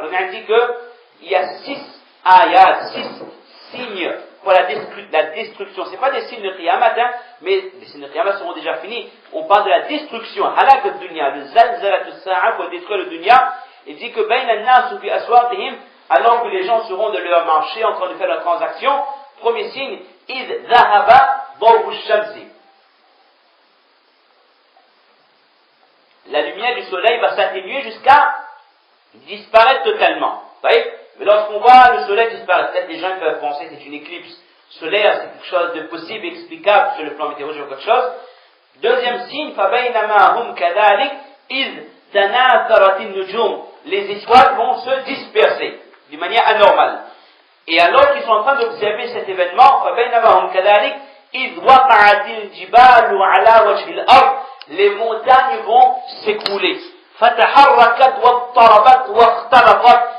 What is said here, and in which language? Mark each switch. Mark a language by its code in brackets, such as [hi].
[fr] On dit qu'il y a 6 ayats, 6 signes pour la destruction. C'est pas des signes de Qiyamah, mais les signes de Qiyamah seront déjà finis. On parle de la destruction, halak de dunya, le zalzalat as-sa'a pour détruire le dunya. Il dit que [ar] bayna an-nas fi aswaqihim [fr] alors que les gens seront de leur marché en train de faire leur transaction. Premier signe, [ar] إِذْ ذَهَبَ ضَوْءُ الشَّمْسِ. [fr] La lumière du soleil va s'atténuer jusqu'à disparaître totalement. Vous voyez? Mais lorsqu'on voit le soleil disparaître, peut-être des gens peuvent penser que c'est une éclipse solaire, c'est quelque chose de possible, explicable sur le plan météorologique ou quelque chose. Deuxième signe, [ar] فَبَيْنَمَا هُمْ كَذَلِكَ إِذْ تَنَاثَرَتِ النُّجُومُ. [fr] Les étoiles vont se disperser d'une manière anormale. Et alors qu'ils sont en train d'observer cet événement, [ar] فَبَيْنَمَا هُمْ كَذَلِكَ إِذْ وَقَعَتِ الْجِبَالُ عَلَى وَجْهِ الْأَرْضِ. [fr] Les montagnes vont s'écrouler. [ar] فَتَحَرَّكَتْ وَاضْطَرَبَتْ وَاخْتَلَطَتْ.